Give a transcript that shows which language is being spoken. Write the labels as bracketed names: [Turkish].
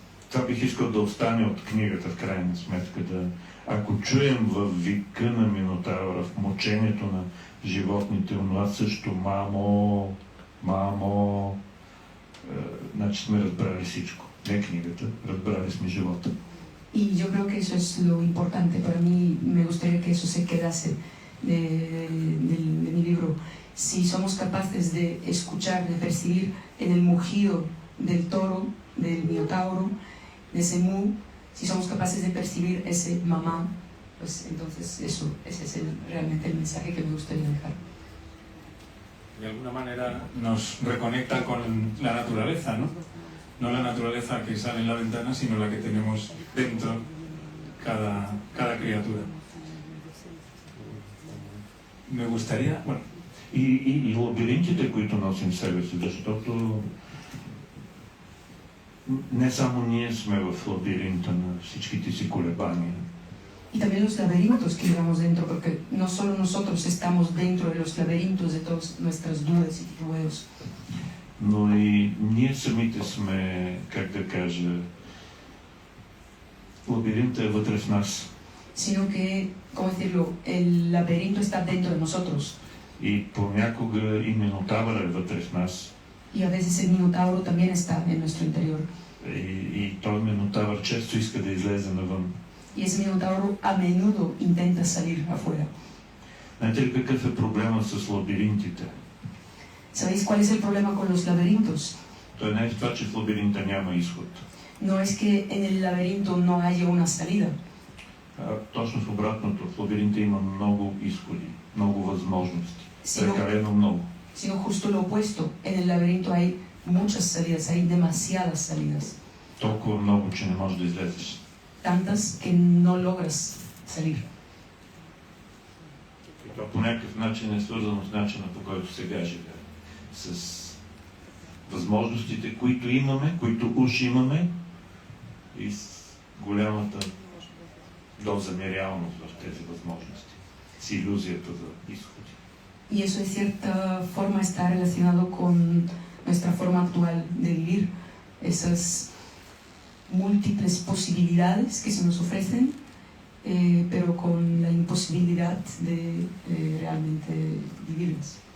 [Bulgarian] Това бих искал да остане от книгата в крайна сметка. Ако чуем във вика на Минотавъра, в мъчението на животните, онова също мамо, значи сме разбрали всичко. Не книгата, разбрали сме живота. [Spanish] Y yo creo que eso es lo importante. Para mí me gustaría que eso se quedase de mi libro. Si somos capaces de escuchar, de percibir en el mugido del toro, del minotauro, de ese mu, si somos capaces de percibir ese mamá, pues entonces ese es realmente el mensaje que me gustaría dejar. De alguna manera nos reconecta con la naturaleza, ¿no? No la naturaleza que sale en la ventana, sino la que tenemos dentro cada criatura. Me gustaría, bueno... [Bulgarian] И лабиринтите, които носим в себе си, защото не само ние сме в лабиринта на всичките си колебания. [Spanish] Y también los laberintos que llevamos dentro, porque no solo nosotros estamos dentro de los laberintos de todas nuestras dudas y titubeos. [Bulgarian] Но и ние самите сме, как да кажа, лабиринта е вътре в нас. [Spanish] Sino que, ¿cómo decirlo? El laberinto está dentro de nosotros. [Bulgarian] И понякога и Минотавър е вътре в нас. [Spanish] Y a veces el minotauro también está en nuestro interior. [Bulgarian] И този Минотавър често иска да излезе навън. [Spanish] Y ese minotauro a menudo intenta salir afuera. [Bulgarian] Знаете ли какъв е проблема с лабиринтите? [Spanish] ¿Sabéis cuál es el problema con los laberintos? [Bulgarian] Той не е в това, че в лабиринта няма изход. [Spanish] No es que en el laberinto no haya una salida. [Bulgarian] Точно в обратното, в лабиринта има много изходи, много възможности. Прекалено много. [Spanish] Sino justo lo opuesto. En el laberinto hay muchas salidas, hay demasiadas salidas. [Bulgarian] Толкова много, че не можеш да излезеш. [Spanish] Tantas que no logras salir. [Bulgarian] И това по някакъв начин е свързано с начина, по който сега живеем. С възможностите, които имаме, които уж имаме, и с голямата доза нереалност в тези възможности. С илюзията за изходи. [Spanish] Y eso de cierta forma está relacionado con nuestra forma actual de vivir. Esas múltiples posibilidades que se nos ofrecen, pero con la imposibilidad de realmente vivirlas.